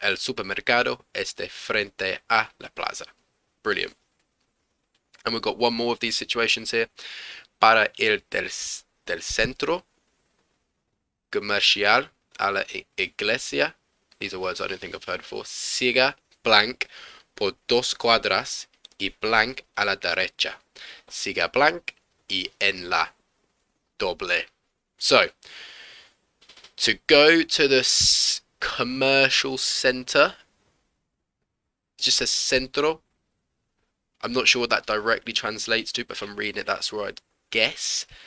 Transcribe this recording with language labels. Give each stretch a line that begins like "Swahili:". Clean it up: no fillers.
Spanish: El supermercado esté frente a la plaza.
English: Brilliant. And we've got one more of these situations here.
Spanish: Para ir del centro comercial a la iglesia,
English: These are words I don't think I've heard before.
Spanish: Siga blank por 2 cuadras y blank a la derecha. Siga blank y en la doble.
English: So, to go to the commercial center, it just says centro. I'm not sure what that directly translates to, but if I'm reading it, that's where I'd guess.